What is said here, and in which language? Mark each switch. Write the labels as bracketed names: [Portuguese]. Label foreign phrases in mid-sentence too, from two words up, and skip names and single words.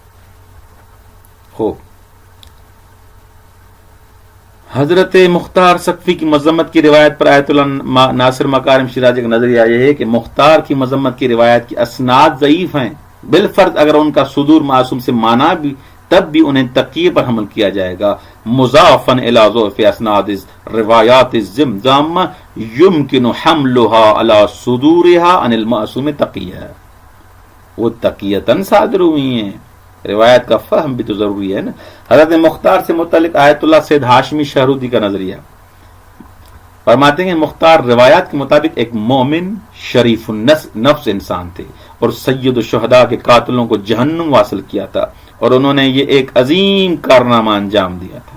[Urdu] حضرت مختار سقفی کی مذمت کی روایت پر آیت اللہ ناصر مکارم شیرازی کا نظریہ یہ ہے کہ مختار کی مذمت کی روایت کی اسناد ضعیف ہیں. بالفرض اگر ان کا صدور معصوم سے مانا بھی تب بھی انہیں تقیے پر حمل کیا جائے گا. [Arabic] مضافن الی ضعف اسناد روایات الزمزامہ یمکن حملها علی صدورها عن المعصوم تقیہ، [Urdu] وہ تقیتاً صادر ہوئی ہیں۔ روایت کا فہم بھی تو ضروری ہے نا۔ حضرت مختار سے متعلق آیت اللہ سید ہاشمی شہرودی کا نظریہ فرماتے ہیں مختار روایات کے مطابق ایک مومن شریف نفس انسان تھے اور سید الشہداء کے قاتلوں کو جہنم واصل کیا تھا، اور انہوں نے یہ ایک عظیم کارنامہ انجام دیا تھا۔